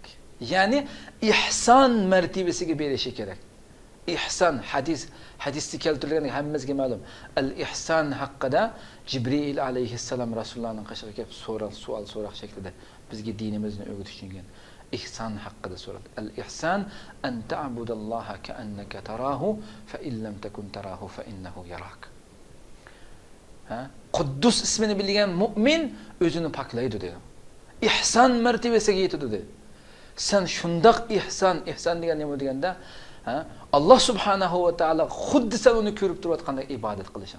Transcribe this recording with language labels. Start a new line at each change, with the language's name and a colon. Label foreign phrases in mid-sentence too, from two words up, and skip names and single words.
Uzbek: Ya'ni ihson martabasiga berishi kerak. İhsan hadisda keltirilgan hammamizga ma'lum. Al-ihson haqida Jibril alayhissalom Rasulullohning qishig'iga savol so'roq shaklida bizga dinimizni o'rgatishgan. ihson haqida so'radi.
Arabic: الإحسان أن تعبد الله كأنك تراه فإن لم تكن تراه فإنه يراك.
Uzbek: Quddus ismini bilgan mu'min o'zini poklaydi dedi. İhsan martabasiga yetadi dedi. Sen shundoq ihson degan nima deganda,
Arabic: الله سبحانه وتعالى
Uzbek: xuddi sen uni ko'rib turayotganda ibodat qilishing.